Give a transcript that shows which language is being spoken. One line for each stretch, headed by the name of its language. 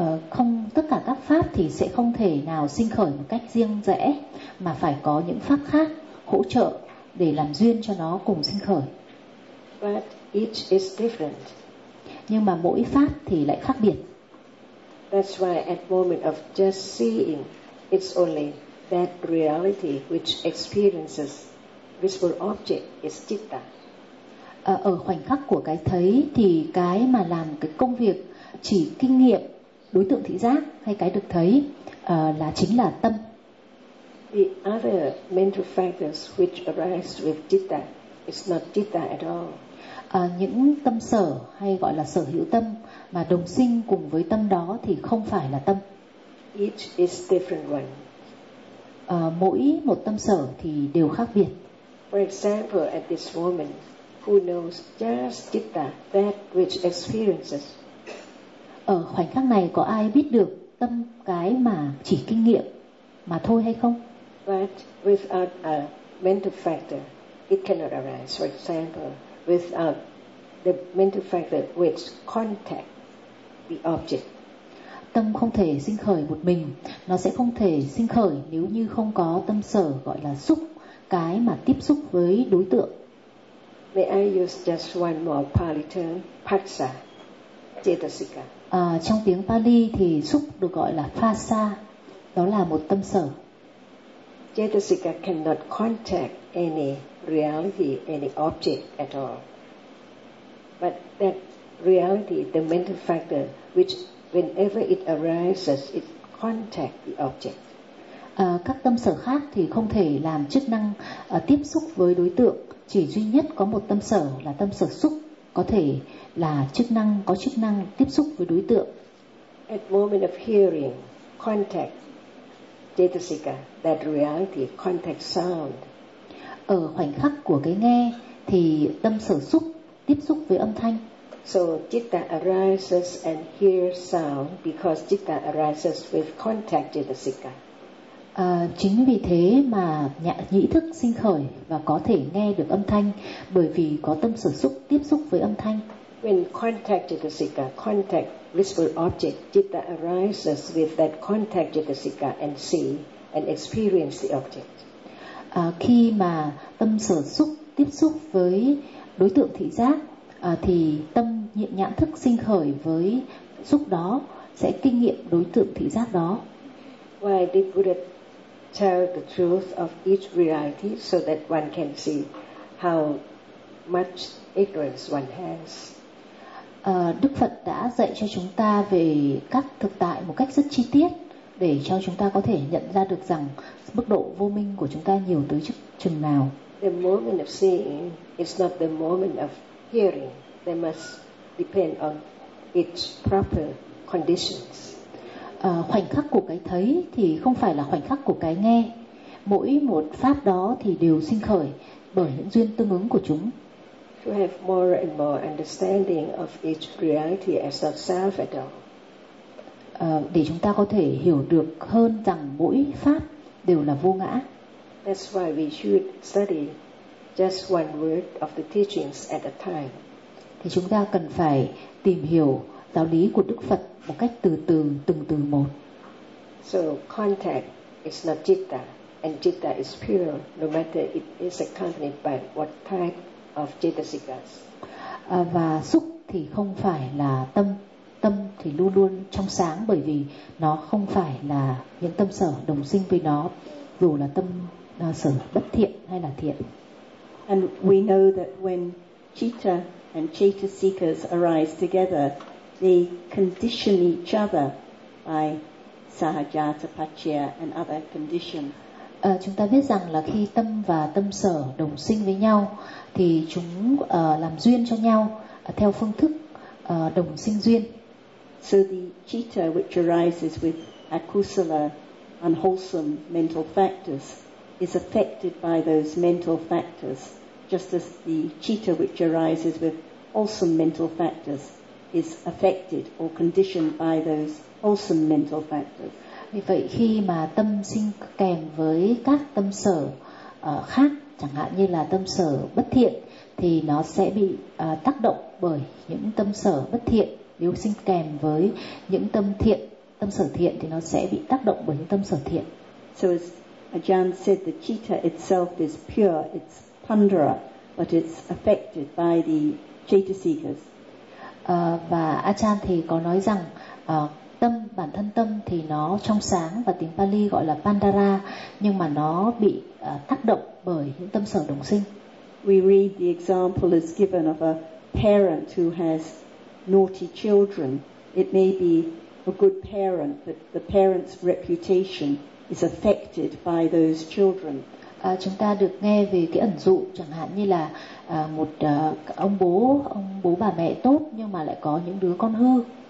Vietnamese: Không, tất cả các pháp thì sẽ không thể nào sinh khởi một cách riêng rẽ, mà phải có những pháp khác hỗ trợ để làm duyên cho nó cùng sinh khởi.
English: But each is different.
Vietnamese: Nhưng mà mỗi pháp thì lại khác biệt.
English: That's why at moment of just seeing, it's only that reality which experiences visible object is citta.
Vietnamese: Ở khoảnh khắc của cái thấy thì cái mà làm cái công việc chỉ kinh nghiệm đối tượng thị giác hay cái được thấy là chính là tâm.
English: The other mental factors which arise with citta is not citta at all.
Vietnamese: Những tâm sở hay gọi là sở hữu tâm mà đồng sinh cùng với tâm đó thì không phải là tâm.
English: Each is different one.
Vietnamese: Mỗi một tâm sở thì đều khác biệt.
English: For example, at this moment, who knows just citta, that which experiences?
Vietnamese: Ở khoảnh khắc này có ai biết được tâm cái mà chỉ kinh nghiệm mà thôi hay không?
English: But without a mental factor, it cannot arise. For example, without the mental factor which contact the object.
Vietnamese: Tâm không thể sinh khởi một mình, nó sẽ không thể sinh khởi nếu như không có tâm sở gọi là xúc, cái mà tiếp xúc với đối tượng.
English: May I use just one more Pali term, phasa, cetasika.
Vietnamese: Trong tiếng Pali thì xúc được gọi là phasa, đó là một tâm sở.
English: Cetasika cannot contact any reality, any object at all. But that reality, the mental factor, which whenever it arises, it contacts the object.
Vietnamese: Các tâm sở khác thì không thể làm chức năng tiếp xúc với đối tượng. Chỉ duy nhất có một tâm sở là tâm sở xúc có thể là chức năng, có chức năng tiếp xúc với đối tượng.
English: At moment of hearing, contact cetasika, that reality contact sound.
Vietnamese: Ở khoảnh khắc của cái nghe thì tâm sở xúc tiếp xúc với âm thanh.
English: So citta arises and hears sound because citta arises with contact cetasika.
Vietnamese: Chính vì thế mà nhĩ thức sinh khởi và có thể nghe được âm thanh bởi vì có tâm sở xúc tiếp xúc với âm thanh.
English: When contact cetasika, contact visible object, citta arises with that contact cetasika and see and experience the object.
Vietnamese: Khi mà tâm sở xúc tiếp xúc với đối tượng thị giác thì tâm nhãn thức sinh khởi với xúc đó sẽ kinh nghiệm đối tượng thị giác đó.
English: Why did Buddha tell the truth of each reality so that one can see how much ignorance one has?
Vietnamese: Đức Phật đã dạy cho chúng ta về các thực tại một cách rất chi tiết để cho chúng ta có thể nhận ra được rằng mức độ vô minh của chúng ta nhiều tới chừng nào.
English: The moment of seeing is not the moment of hearing. They must depend on its proper conditions.
Vietnamese: Khoảnh khắc của cái thấy thì không phải là khoảnh khắc của cái nghe. Mỗi một pháp đó thì đều sinh khởi bởi những duyên tương ứng của chúng.
English: To have more and more understanding of each reality as not self at all.
Vietnamese: Để chúng ta có thể hiểu được hơn rằng mỗi pháp đều là vô ngã.
English: That's why we should study just one word of the teachings at a time.
Vietnamese: Thì chúng ta cần phải tìm hiểu giáo lý của Đức Phật một cách từ từ, từng từ một.
English: So contact is not citta, and citta is pure, no matter it is accompanied by what type of cetasikas.
Vietnamese: Và xúc thì không phải là tâm, tâm thì luôn luôn trong sáng bởi vì nó không phải là những tâm sở đồng sinh với nó, dù là tâm sở bất thiện hay là thiện.
English: And we know that when citta and cetasikas arise together, they condition each other by sahajata paccaya and other conditions.
Vietnamese: Chúng ta biết rằng là khi tâm và tâm sở đồng sinh với nhau thì chúng làm duyên cho nhau theo phương thức đồng sinh duyên.
English: So the citta which arises with akusala, unwholesome mental factors, is affected by those mental factors, just as the citta which arises with wholesome mental factors is affected or conditioned by those wholesome mental factors.
Vietnamese: Vì vậy khi mà tâm sinh kèm với các tâm sở khác, chẳng hạn như là tâm sở bất thiện, thì nó sẽ bị tác động bởi những tâm sở bất thiện. Nếu sinh kèm với những tâm thiện, tâm sở thiện, thì nó sẽ bị tác động bởi những tâm sở thiện.
English: So as Ajahn said, the citta itself is pure, it's tundra, but it's affected by the cetasikas.
Vietnamese: Và Ajahn thì có nói rằng tâm, bản thân tâm thì nó trong sáng và tiếng Pali gọi là Pandara, nhưng mà nó bị tác động bởi những tâm sở đồng sinh.
English: We read the example is given of a parent who has naughty children. It may be a good parent, but the parent's reputation is affected by those children.
Vietnamese: Chúng ta được nghe về cái ẩn dụ chẳng hạn như là một ông bố bà mẹ tốt nhưng mà lại có những đứa con hư.